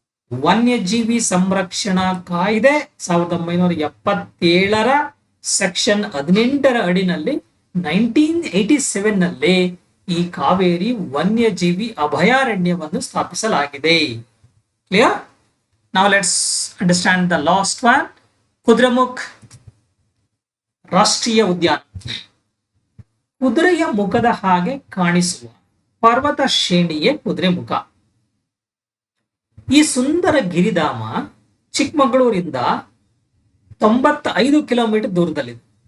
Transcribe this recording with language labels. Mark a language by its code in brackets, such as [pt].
[kn] ವನ್ಯಜೀವಿ ಸಂರಕ್ಷಣಾ ಕಾಯ್ದೆ 1977ರ ಸೆಕ್ಷನ್ 18ರ ಅಡಿನಲ್ಲಿ 1987 ನಲ್ಲಿ ಈ ಕಾವೇರಿ ವನ್ಯಜೀವಿ ಅಭಯಾರಣ್ಯವನ್ನು ಸ್ಥಾಪಿಸಲಾಗಿದೆ. Clear? [en] Now let's understand the last one. [kn] ಕುದ್ರೆಮುಖ್ ರಾಷ್ಟ್ರೀಯ ಉದ್ಯಾನ. ಕುದುರೆಯ ಮುಖದ ಹಾಗೆ ಕಾಣಿಸುವ ಪರ್ವತ ಶ್ರೇಣಿಯೇ ಕುದುರೆಮುಖ. ಈ ಸುಂದರ ಗಿರಿಧಾಮ ಚಿಕ್ಕಮಗಳೂರಿಂದ 95 ಕಿಲೋಮೀಟರ್ ದೂರದಲ್ಲಿದೆ.